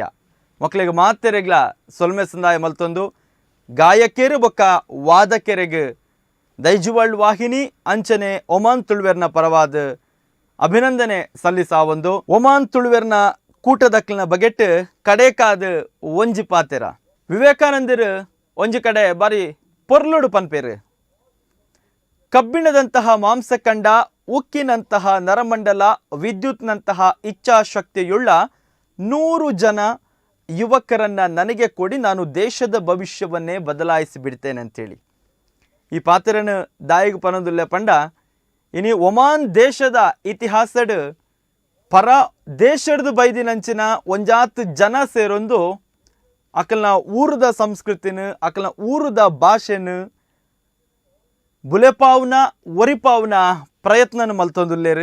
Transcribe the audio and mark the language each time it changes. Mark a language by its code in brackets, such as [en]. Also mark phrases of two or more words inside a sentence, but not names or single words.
[tcy] ಮಕ್ಕಳಿಗೆ ಮಾತೆರೆಗ್ಲ ಸೊಲ್ಮೆ ಸಂದಾಯ ಮಲ್ತೊಂದು ಗಾಯಕೇರು ಬೊಕ್ಕ ವಾದಕೆರೆಗೆ ದೈಜುವಳ್ ವಾಹಿನಿ ಅಂಚನೆ ಒಮಾನ್ ತುಳುವೆರ್ನ ಪರವಾದ ಅಭಿನಂದನೆ ಸಲ್ಲಿಸಾವೊಂದು. ಒಮಾನ್ ತುಳುವೆರ್ನ ಕೂಟದಕ್ಲಿನ ಬಗೆಟ್ ಕಡೆಕಾದ ಒಂಜಿ ಪಾತೆರ ವಿವೇಕಾನಂದರು ಒಂಜಿ ಕಡೆ ಬಾರಿ ಪೊರ್ಲುಡು ಪನ್ಪೇರು. [kn] ಕಬ್ಬಿಣದಂತಹ ಮಾಂಸಖಂಡ, ಉಕ್ಕಿನಂತಹ ನರಮಂಡಲ, ವಿದ್ಯುತ್ನಂತಹ ಇಚ್ಛಾಶಕ್ತಿಯುಳ್ಳ 100 ಜನ ಯುವಕರನ್ನ ನನಗೆ ಕೊಡಿ, ನಾನು ದೇಶದ ಭವಿಷ್ಯವನ್ನೇ ಬದಲಾಯಿಸಿ ಬಿಡ್ತೇನೆ ಅಂತೇಳಿ [tcy] ಈ ಪಾತ್ರನ ದಾಯಿಗೆ ಪನದುಲ್ಲೆ ಪಂಡ. [kn] ಇನಿ ಒಮಾನ್ ದೇಶದ ಇತಿಹಾಸಡ್ ಪರ ದೇಶದ ಬೈದಿನಂಚಿನ ಒಂಜಾತ್ ಜನ ಸೇರೊಂದು ಅಕಲ್ನ ಊರದ ಸಂಸ್ಕೃತಿನ ಅಕಲ್ನ ಊರದ ಭಾಷೆನ ಬುಲೆಪಾವ್ನ ಒರಿಪಾವ್ನ ಪ್ರಯತ್ನ ಮಲ್ತೊಂದುಲ್ಲೇರು.